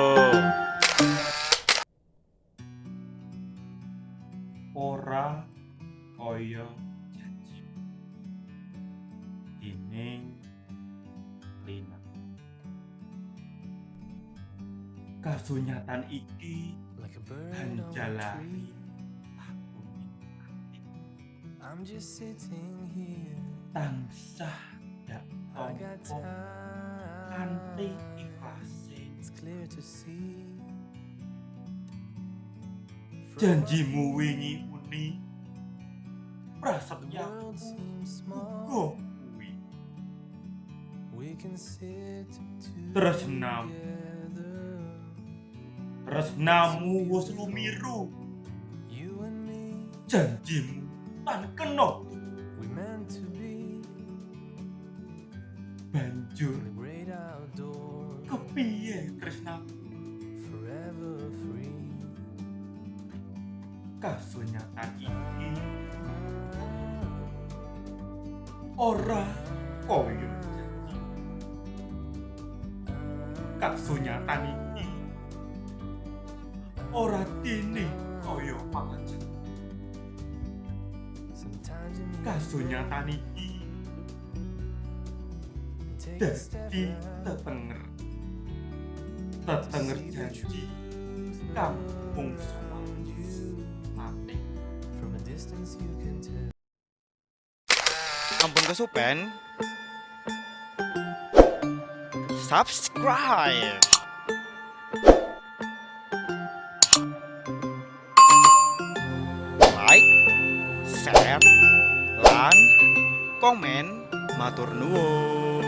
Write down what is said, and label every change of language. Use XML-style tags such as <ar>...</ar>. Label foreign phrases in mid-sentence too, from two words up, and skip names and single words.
<jv>Ora kaya janji dening Lina. Kasunyatan iki hanjalari</jv> <en>I'm just sitting here.</en> <jv>tansah dak</jv> <en>I got</en> <jv>tompo kanthi</jv> <en>time.</en> <jv>ikhlase.</jv> <en>It's clear to see.</en> <jv>Janjimu wingi uni</jv> <en>The</en> <jv>prasetyaku</jv> <en>world seems small.</en> <jv>uga kuwi.</jv> <en>We can sit</en> <jv>Tresnam.</jv> <en>together.</en> <jv>Tresnamu wis lumiru,</jv> <en>You and me,</en> <jv>janjimu tan kena.</jv> <en>we meant to be</en> <jv>Banjur</jv> <en>in the great outdoors,</en> <jv>kepiye tresnaku?</jv> <en>forever free.</en> <jv>Kasunyatan iki ora kaya janji. Kasunyatan iki ora dene kaya pangajen.</jv> <en>Sometimes you need</en> <jv>Kasunyatan iki</jv> <en>to take a step</en> <jv>dadi</jv> <en>out.</en> <jv>tetenger janji kampung sowanju mati.</jv> <en>From a distance you can tell.</en> <jv>Ampun kesupen.</jv> <en>Subscribe. Like, share,</en> <jv>lan komen, matur nuwun.</jv>